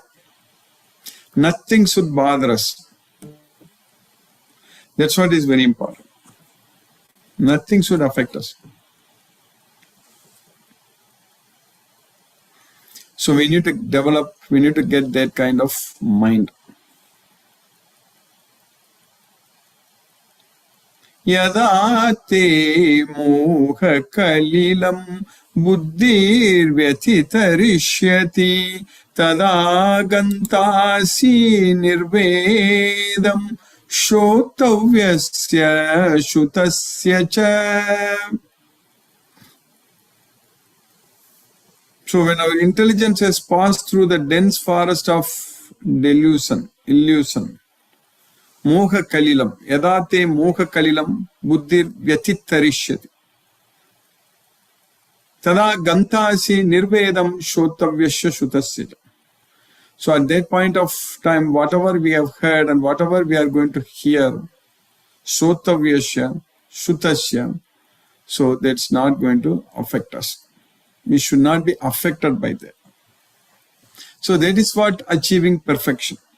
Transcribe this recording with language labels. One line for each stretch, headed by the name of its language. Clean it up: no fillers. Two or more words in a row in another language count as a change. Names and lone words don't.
English: Nothing should bother us. That's what is very important. Nothing should affect us. So we need to develop, we need to get that kind of mind.
Sanskrit: Yada te moha kalilam buddhirvyatitarishyati tada gantasi nirvedam shotavyasya shutasya cha.
English: So when our intelligence has passed through the dense forest of illusion,
Sanskrit: moha kalilam, yadate moha kalilam buddhir vyatitarishyati. Tada gantasi nirvedam shotavyasya shutasya.
English: So at that point of time, whatever we have heard and whatever we are going to hear,
Sanskrit: shotavyasya, shutasya,
English: so that's not going to affect us. We should not be affected by that. So that is what achieving perfection.